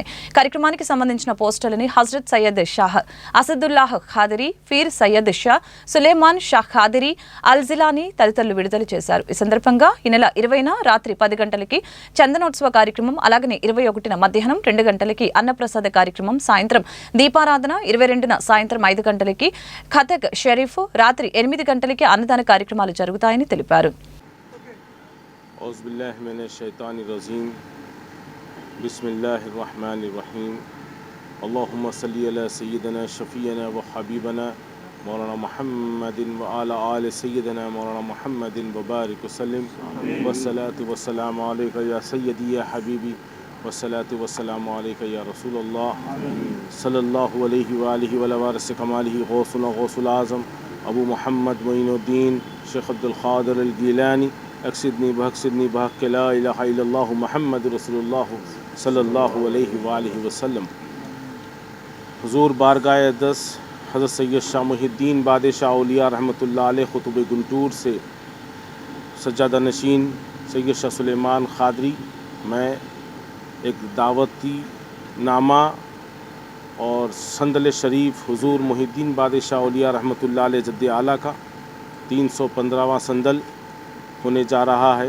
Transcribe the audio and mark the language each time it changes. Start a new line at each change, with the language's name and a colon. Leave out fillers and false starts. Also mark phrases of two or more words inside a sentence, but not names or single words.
Telugu: కార్యక్రమానికి సంబంధించిన పోస్టర్లని హజరత్ సయ్యద్ షాహ్ అసదుల్లాహ్ ఖాదరీ, ఫీర్ సయ్యద్ షా సులేమాన్ షా ఖాదరీ, అల్జిలానీ తదితరులు విడుదల చేశారు. ఈ సందర్భంగా ఈ నెల 20న రాత్రి 10 గంటలకి చందనోత్సవ కార్యక్రమం, అలాగనే 21న మధ్యాహ్నం 2 గంటలకి అన్నప్రసాద కార్యక్రమం, సాయంత్రం దీపారాధన, 22న సాయంత్రం 5 గంటలకి ఖతక్ షరీఫ్, రాత్రి 8 గంటలకి అన్నదాన కార్యక్రమాలు జరుగుతాయని తెలిపారు.
Arabic: اللهم صل على سيدنا شفيعنا وحبيبنا مولانا محمد وعلى آل سيدنا مولانا محمد وبارك وسلم والصلاة والسلام عليك يا سيدي يا حبيبي والصلاة والسلام عليك يا رسول الله صلى الله عليه وآله وعلى وارث كماله غوث الأعظم أبو محمد معين الدين شيخ عبد القادر الجيلاني اقصدني بحق لا إله إلا الله محمد رسول الله صلی اللہ علیہ وآلہ وسلم.
Urdu: حضور بارگاہ اقدس حضرت سید شاہ محی الدین بادشاہ اولیاء
Arabic: رحمۃ اللہ علیہ
Urdu: قطب گنٹور سے سجادہ نشین سید شاہ سلیمان خادری میں ایک دعوتی نامہ اور سندل شریف حضور محی الدین بادشاہ اولیاء
Arabic: رحمۃ اللہ علیہ
Urdu: جد اعلیٰ کا 315واں سندل ہونے جا رہا ہے.